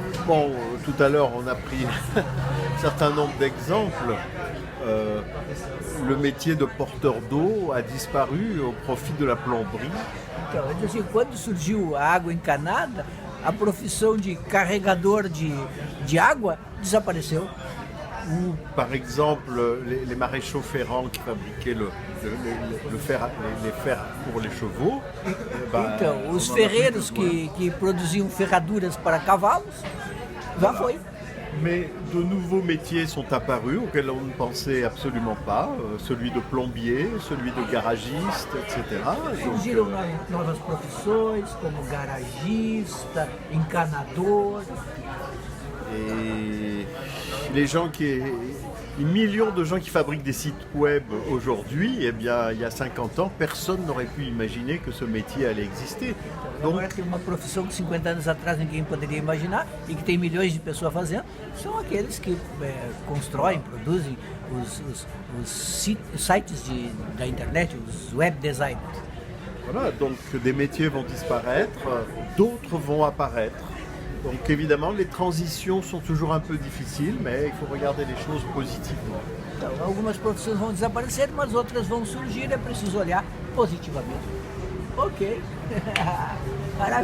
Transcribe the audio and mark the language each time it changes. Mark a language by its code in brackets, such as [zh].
[fr] Bon, tout à l'heure, on a pris un certain nombre d'exemples. Le métier de porteur d'eau a disparu au profit de la plomberie. [pt] Então, assim, quando surgiu a água encanada, a profissão de carregador de água desapareceu. [fr] Ou, par exemple, les maréchaux ferrants qui fabriquaient les fers pour les chevaux. [pt] Então, os ferreiros que produziam ferraduras para cavalos, já foi. [fr] Mais de nouveaux métiers sont apparus auxquels on ne pensait absolument pas, celui de plombier, celui de garagiste, etc. [pt] Surgiram novas profissões, como garagista, encanador. [fr] Et les millions de gens qui fabriquent des sites web aujourd'hui, eh bien, il y a 50 ans, personne n'aurait pu imaginer que ce métier allait exister. Donc, [pt] Agora tem uma profissão que 50 anos atrás ninguém poderia imaginar e que tem milhões de pessoas fazendo, são aqueles que constroem, produzem os sites da internet, os web designers. [fr] voilà, donc des métiers vont disparaître, d'autres vont apparaître. Donc évidemment, les transitions sont toujours un peu difficiles, mais il faut regarder les choses positivement. [pt] Então, algumas profissões vão desaparecer, mas outras vão surgir, é preciso olhar positivamente. Ok, maravilha.